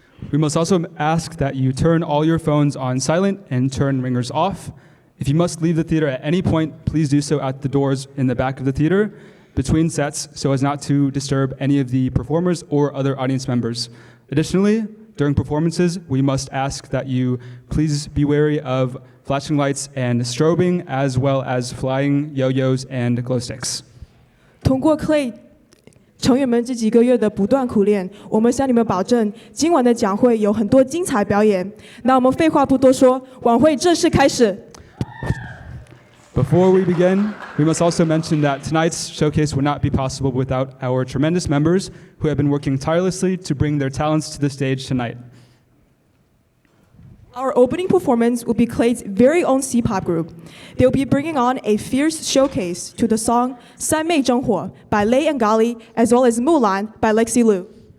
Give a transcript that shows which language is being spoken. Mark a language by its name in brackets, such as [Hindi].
[English] We must also ask that you turn all your phones on silent and turn ringers off. If you must leave the theater at any point, please do so at the doors in the back of the theater. between sets so as not to disturb any of the performers or other audience members. Additionally, during performances, we must ask that you please be wary of flashing lights and strobing, as well as flying yo-yos and glow sticks. [Chinese] 通过 CLAID 成员们这几个月的不断苦练，我们向你们保证，今晚的讲会有很多精彩表演。那我们废话不多说，晚会正式开始。 [English] Before we begin, we must also mention that tonight's showcase would not be possible without our tremendous members who have been working tirelessly to bring their talents to the stage tonight. Our opening performance will be CLAID's very own Cpop group. They'll be bringing on a fierce showcase to the song 三昧真火 by Lei and Gali, as well as Mulan by Lexi Liu.